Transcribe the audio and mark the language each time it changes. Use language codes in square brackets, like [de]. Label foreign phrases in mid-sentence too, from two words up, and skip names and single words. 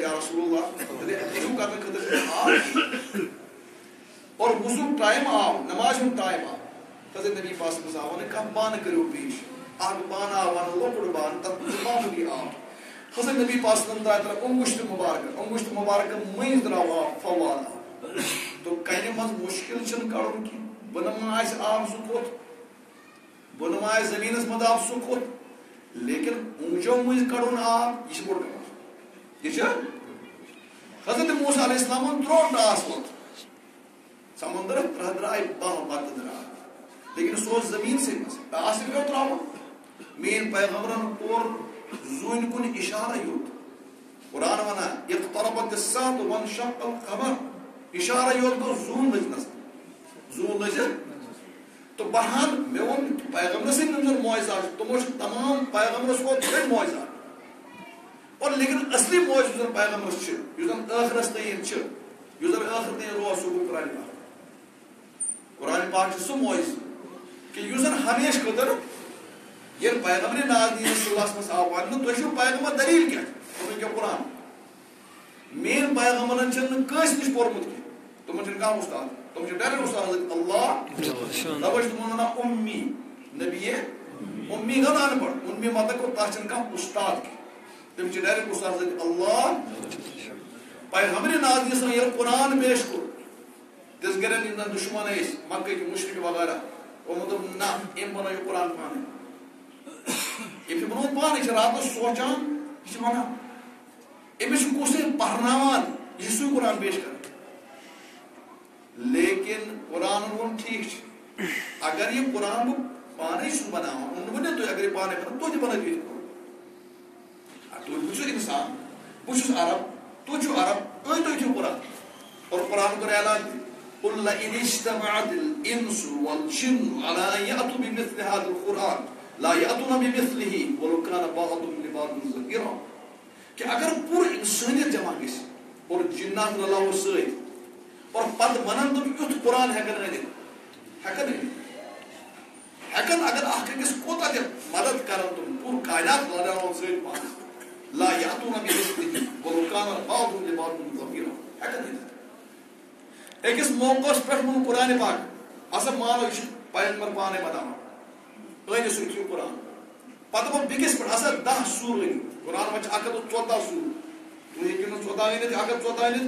[ks] یا رسول اللہ وضوٗ کرنہٕ خٲطرٕ چھُ آب اور وضوٗ ٹایم آو نماز ہُنٛد ٹایم آو حضرت نبی پاک [ar] صلی اللہ علیہ وسلم [ks] آو وۄنۍ کانٛہہ بانہٕ کٔرِو پیش اکھ بانہٕ آو وۄنۍ لۄکُٹ بانہٕ تتھ منٛز چھُ معموٗلی آب حضرت نبی پاک [ar] صلی اللہ علیہ وسلم [ks] درٛاو اونگُشت مُبارک مٔنٛزۍ درٛاو آب فوال آب تو کنہِ منٛز مُشکِل چھُنہٕ کڑُن کینٛہہ بۄنہٕ ما آسہِ آب سُہ کوٚت بۄنہٕ ما آسہِ زٔمیٖنس منٛز آب سُہ کوٚت لیکن اونٛگجو مٔنٛزۍ کڑُن آب یہِ چھُ بوٚڑ کَمال یہِ چھُ حضرت موسیٰ علیہ السلامن تروو ٹاس ووٚت سمندر درٛاے بہہ بتہٕ درٛاے لیکن سُہ اوس زٔمیٖنسٕے منٛز ٹاس تہِ پیٚو تراوُن میٲنۍ پیغمبرن کوٚر زوٗنہِ کُن اِشارے یوت قرآن ونان [ar] اقتربت الساعة وانشق القمر [ks] اشارہ یوت گوٚو زوٗن لٔجِتھ تہٕ بہرحال مےٚ ووٚن پیغمبر سٕنٛدۍ یِم زن معجزات چھِ تِمو چھِ تمام پیغمبرس کھۄتہٕ بٔڑۍ معجزات اور لیکن اصلی معجزٕ یُس زن پیغمبرس چھُ یُس زن ٲخرس تام چھُ یُس زن ٲخر تام روز سُہ گوٚو قرآن پاک چھُ سُہ معجزٕ کہ یُس زن ہمیشہٕ خٲطرٕ ییٚلہِ پیغمبر نازنین [ar] صلی اللہ علیہ وسلم [ks] آو وننہٕ تُہۍ چھِو پیغمبر دلیٖل کیٛاہ دوٚپُن کیٛاہ قرآن میٲنۍ پیغمبرن چھُنہٕ کٲنٛسہِ نِش پوٚرمُت کینٛہہ تِمن چھُنہٕ کانٛہہ اُستاد تِم چھِ ڈایریکٹ اُستاد اللہ تَوَے چھِ تِمن ونان اُمی نبی اُمی گوٚو نہٕ [ur] ان پڑھ [ks] اُمی مطلب گوٚو تتھ چھُنہٕ کانٛہہ اُستاد کینٛہہ تِم چھِ ڈایریکٹ اُستاد حضرت اللہ پیغمبر نازنین صلی ییٚلہِ قرآن پیش کوٚر تِژھ گرٮ۪ن یِم زن دُشمن ٲسۍ مکہٕکۍ مُشرِک وغیرہ یِمو دوٚپ نہ أمۍ بنوو یہِ قرآن پانے أمۍ چھُ بنومُت پانے یہِ چھُ راتس سونٛچان یہِ چھُ ونان أمِس چھُ کُس پرناوان یہِ چھُ سُے قرآن پیش کران لیکن قرآنن ووٚن ٹھیٖک چھُ اگر یہِ قرآن بہٕ پانے چھُس بناوان ؤنِو تُہۍ اگر یہِ پانے بناو تُہۍ تہِ بنٲیِو یِتھ پٲٹھۍ تُہۍ بہٕ چھُس اِنسان بہٕ چھُس عرب تُہۍ چھِو عرب أنۍ تُہۍ چھِو قرآن اور قرآن کوٚر اعلان تہِ [ar] قل لئن اجتمعت الانس والجن على ان يأتوا بمثل هذا القرآن لا يأتون بمثله ولو كان بعضهم لبعض ظهيرا [ks] کہ اگر پوٗرٕ اِنسٲنیت جمع گژھِ اور جِنات رلاوو سۭتۍ اور پتہٕ ونن تِم یُتھ قرآن ہٮ۪کن أنِتھ ہٮ۪کن اگر اکھ أکِس کوتاہ تہِ مدد کرن تِم پوٗرٕ کائنات رلاوان سۭتۍ پانس [ar] لا يأتون بمثله ولو كان بعضهم لبعض ظهيرا [ks] ہٮ۪کن أنِتھ أکِس موقعس پٮ۪ٹھ ووٚن قرآنِ پاک ہسا مانو یہِ چھُ پیغمبر پانے بناوان أنِو سُہ أنِو قرآن پتہٕ ووٚن بیٚکِس پٮ۪ٹھ ہسا 10 سوٗر أنِو قرآن منٛز چھِ 114 سوٗر تُہۍ ہیٚکِو نہٕ 14 أنِتھ 114 أنِتھ